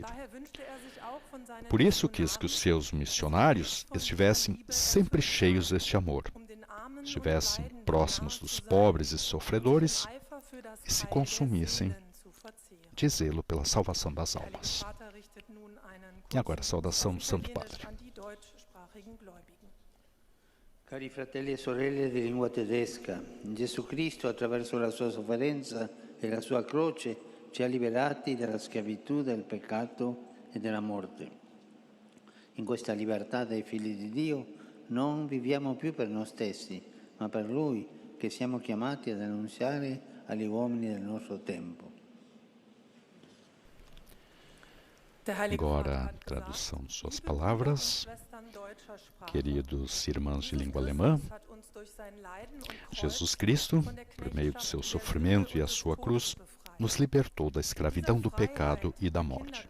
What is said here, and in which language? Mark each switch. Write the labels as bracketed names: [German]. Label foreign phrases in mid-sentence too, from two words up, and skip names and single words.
[Portuguese] Por isso quis que os seus missionários estivessem sempre cheios deste amor, estivessem próximos dos pobres e sofredores e se consumissem de zelo pela salvação das almas. E agora a saudação do Santo Padre. [Italian] Cari fratelli e sorelle di lingua tedesca, Gesù Cristo attraverso la sua sofferenza e la sua croce ci ha liberati dalla schiavitù del peccato e della morte. In questa libertà dei figli di Dio non viviamo più per noi stessi, ma per Lui che siamo chiamati ad annunziare agli uomini del nostro tempo. [Portuguese] Agora a tradução de suas palavras. Queridos irmãos de língua alemã, Jesus Cristo, por meio do seu sofrimento e a sua cruz, nos libertou da escravidão do pecado e da morte.